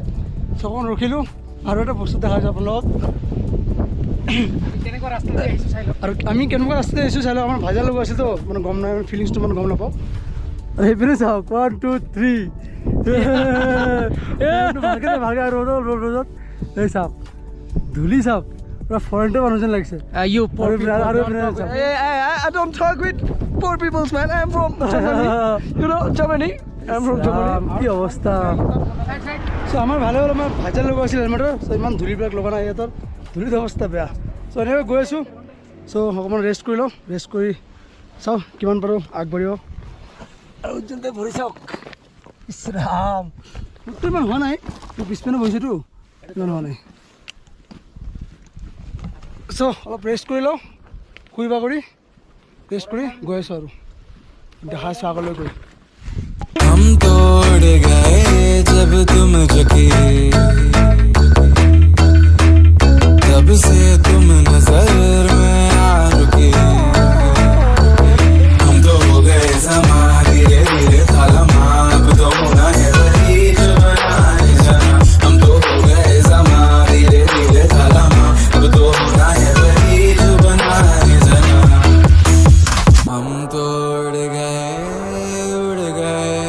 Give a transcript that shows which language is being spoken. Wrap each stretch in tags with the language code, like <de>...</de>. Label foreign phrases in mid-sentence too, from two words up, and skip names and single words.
<as>চ' অকণমান ৰখিলোঁ আৰু এটা বস্তু দেখা যায় আপোনালোকক। আৰু আমি কেনেকুৱা ৰাস্তাতে আহিছোঁ চাই লওক। আমাৰ ভাজা লগা আছিল তো, মানে গম নাই, ফিলিংছটো মানে গম নাপাওঁ। আৰু সেইপিনে চাওক, 1 2 3 ভালকৈ ৰ'দত এই চাওক, ধূলি চাওক, পুৰা ফৰেনৰ মানুহ যেন লাগিছে।</as> <en>You poor people. I don't talk with poor people, man. I'm from Germany. You know Germany. I'm from Germany.</en> <as>কি অৱস্থা। চ' আমাৰ ভালে হ'ল, আমাৰ ভাজা লগা আছিল হেলমেটৰ। চ' ইমান ধূলিবিলাক লগা নাই ইয়াতৰ, ধূলিত অৱস্থা বেয়া। চ' এনেকৈ গৈ আছোঁ। চ' অকণমান ৰেষ্ট কৰি লওঁ, ৰেষ্ট কৰি চাওঁ কিমান পাৰোঁ আগবাঢ়িব। আৰু উজ্জ্বলতে ভৰি চাওক, ইছৰাম মোৰতো ইমান হোৱা নাই, পিছপিনে বহিছেতো ইমান হোৱা নাই। চ' অলপ ৰেষ্ট কৰি লওঁ, শুই বাগৰি ৰেষ্ট কৰি গৈ আছোঁ আৰু দেখা আছোঁ আগলৈ গৈ।</as> <hi>हम तोड़ गए जब तुम झुके, तब से तुम नजर में आ रुके, हम तो हो गए समाधि रे अब तो होना है वही जो बनाए जाना, हम तो हो गए समाधि रे अब तो होना है वही जो बनाए जाना, हम तोड़ गए उड़ गए।</hi>